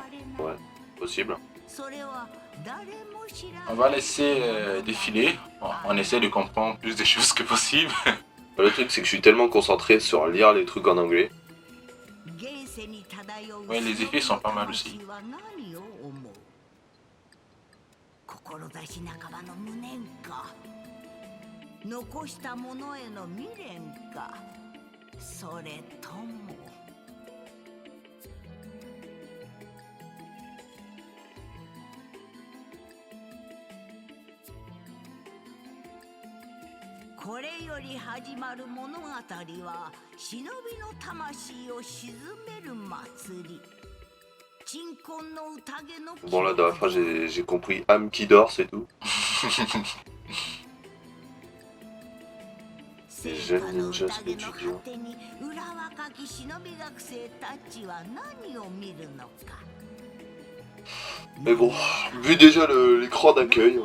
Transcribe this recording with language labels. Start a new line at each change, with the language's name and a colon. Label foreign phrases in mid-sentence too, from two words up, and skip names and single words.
French: Ouais, possible. On va laisser défiler. Bon, on essaie de comprendre plus de choses que possible. Le truc, c'est que je suis tellement concentré sur lire les trucs en anglais. Ouais, les effets sont pas mal aussi.
Japanese: 残したものへの未練か、それともこれより始まる物語は忍びの魂を鎮める祭り。
French: Bon là dans la phrase j'ai compris âme qui dort, c'est tout. Les jeunes ninjas étudiants. Mais bon, vu déjà l'écran d'accueil.